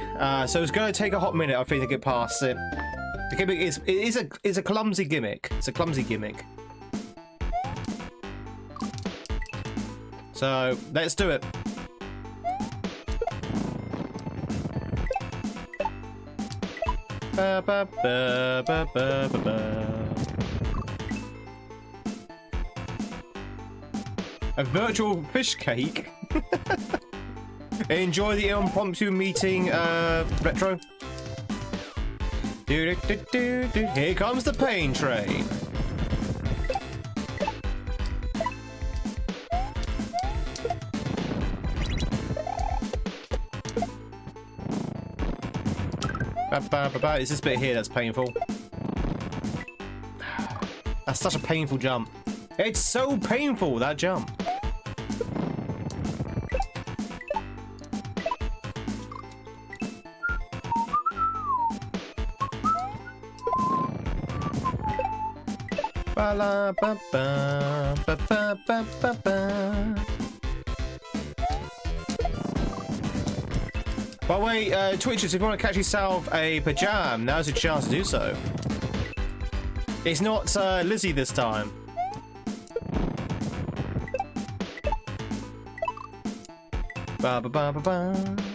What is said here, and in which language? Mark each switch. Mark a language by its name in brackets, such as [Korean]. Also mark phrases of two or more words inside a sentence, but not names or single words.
[English] So it's going to take a hot minute, I think, to get past it. The gimmick is a clumsy gimmick. It's a clumsy gimmick. So let's do it. Ba, ba, ba, ba, ba, ba, ba. A virtual fish cake? Enjoy the impromptu meeting, Retro. Here comes the pain train. It's this bit here that's painful. That's such a painful jump. It's so painful, that jump. Ba la ba ba ba ba ba ba ba. By the way, Twitchers, if you want to catch yourself a pajam, now's your chance to do so. It's not Lizzie this time. Ba ba ba ba ba.